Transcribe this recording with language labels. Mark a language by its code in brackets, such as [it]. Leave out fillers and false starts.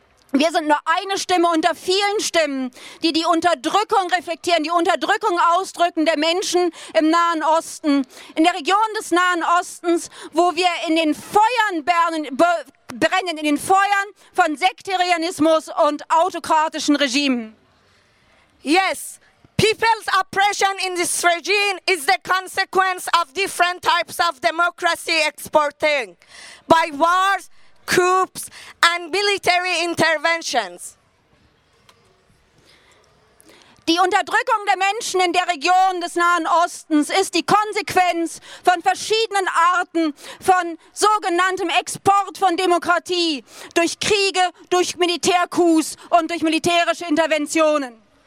[de] Wir sind nur eine Stimme unter vielen Stimmen, die die Unterdrückung reflektieren, die Unterdrückung ausdrücken der Menschen im Nahen Osten, in der Region des Nahen Ostens, wo wir in den Feuern brennen, in den Feuern von Sektarianismus und autokratischen Regimen. [en] Yes. People's oppression in this regime is the consequence of different types of democracy exporting by wars, coups, and military interventions. [de] Die Unterdrückung der Menschen in der Region des Nahen Ostens ist die Konsequenz von verschiedenen Arten von sogenanntem Export von Demokratie durch Kriege, durch Militärcoups und durch militärische Interventionen.